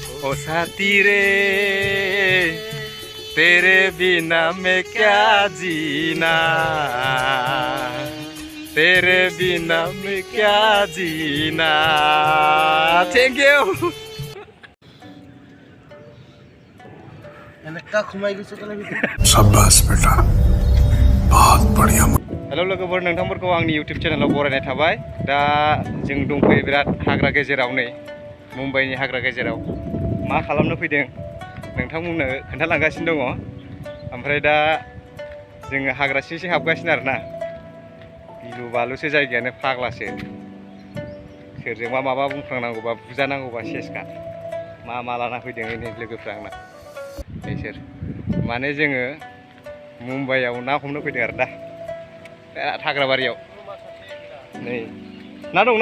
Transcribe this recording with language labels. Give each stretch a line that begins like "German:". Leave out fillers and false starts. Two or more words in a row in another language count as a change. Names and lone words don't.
Hindi: ओ साथी रे तेरे बिना मैं क्या जीना तेरे बिना मैं क्या जीना
English: thank you
Hindi: शाबाश बेटा बहुत बढ़िया
Bodo: हेलो लोगोफोर नोंथांफोरखौ आंनि इउटिउब चेनेलाव बरायनाय थाबाय दा जों दंफैयो बिराद हाग्रा गेजेराव नै मुम्बाइनि हाग्रा गेजेराव मा खालामनो फैदों नोंथांमोननो खोन्थालांगासिनो दङ ओमफ्राय दा जोङो हाग्रा सिं सिं हाबगासिनो आरोना गिलु बालुसो जायगायानो फाग्लासो सोरजोंबा माबा बुंफ्रांनांगौबा बुजानांगौबा सेसखा मा लाना फैदों नै लोगोफ्रा आंना बिसोर माने जोङो मुम्बाइआव ना हमनो फैदों आरो दा हाग्राबारियाव नै ना दं ना